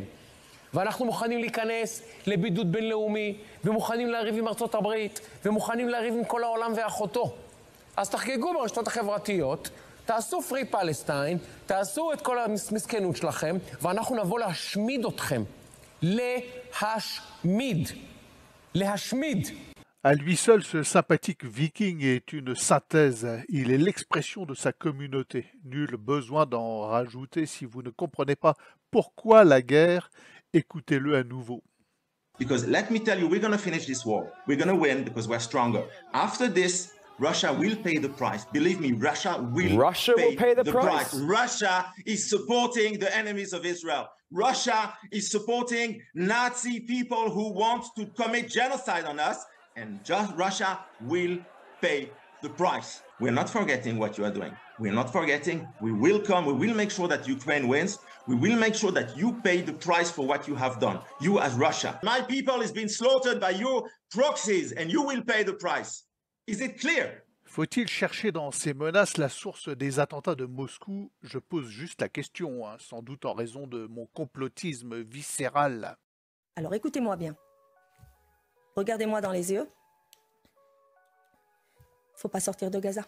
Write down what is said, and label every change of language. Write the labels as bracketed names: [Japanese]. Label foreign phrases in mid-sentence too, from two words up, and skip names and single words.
[Hebrew] ואנחנו מוכנים להיכנס לבידוד בינלאומי, ומוכנים לריב עם ארצות הברית, ומוכנים לריב עם כל העולם ואחותו. אז תחגגו ברשתות החברתיות, תעשו [English] free Palestine, [Hebrew] תעשו את כל המסכנות שלכם, ואנחנו נבוא להשמיד אתכם. להשמיד. להשמיד. [French] À lui seul, ce sympathique viking est une synthèse. Il est l'expression de sa communauté. Nul besoin d'en rajouter si vous ne comprenez pas pourquoi la guerre. Écoutez-le à nouveau. [English] Because let me tell you, we're going to finish this war. We're going to win because we're stronger. After this, Russia will pay the price. Believe me, Russia will pay the price. Russia is supporting the enemies of Israel. Russia is supporting Nazi people who want to commit genocide on us. And just Russia will pay the price. We're not forgetting what you are doing. We're not forgetting. We will come. We will make sure that Ukraine wins. We will make sure that you pay the price for what you have done. You as Russia. My people is being slaughtered by your proxies and you will pay the price. Is it clear? [French] Faut-il chercher dans ces menaces la source des attentats de Moscou? Je pose juste la question, sans doute en raison de mon complotisme viscéral. Alors écoutez-moi bien. Regardez-moi dans les yeux. Il ne faut pas sortir de Gaza.